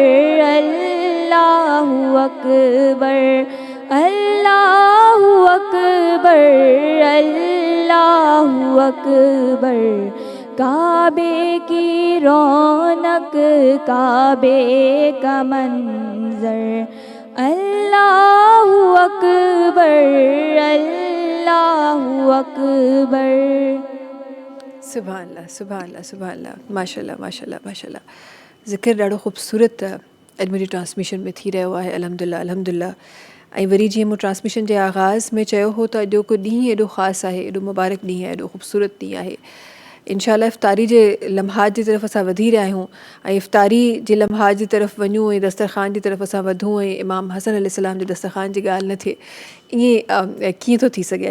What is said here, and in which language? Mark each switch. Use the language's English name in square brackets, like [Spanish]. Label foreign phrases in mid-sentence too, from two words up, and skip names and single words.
[Arabic] اللہ اکبر، اللہ اکبر، اللہ اکبر، [Urdu] کعبے کی رونق، کعبے کا منظر، [Arabic] اللہ اکبر، اللہ اکبر۔ سبحان اللہ سبحان اللہ سبحان اللہ، ماشاء اللہ ماشاء اللہ ماشاء اللہ۔ [Sindhi] ज़िक्र ॾाढो ख़ूबसूरत अॼु मुंहिंजी ट्रांसमिशन में थी रहियो आहे [Arabic] الحمد لله الحمد لله. [Sindhi] ऐं वरी जीअं मूं ट्रांसमिशन जे आगाज़ में चयो हो त अॼु को ॾींहुं एॾो ख़ासि आहे, एॾो मुबारक ॾींहुं आहे, एॾो ख़ूबसूरत ॾींहुं आहे। इंशाअल्लाह इफ़्तारी जे लम्हात जी तरफ़ असां वधी रहिया आहियूं ऐं इफ़्तारी जे लम्हात जी तरफ़ वञूं ऐं दस्तरख़ान जी तरफ़ असां वधूं ऐं इमाम हसन अलैहिस्सलाम जे दस्तरख़ान जी ॻाल्हि न थिए, ईअं कीअं थो थी सघे।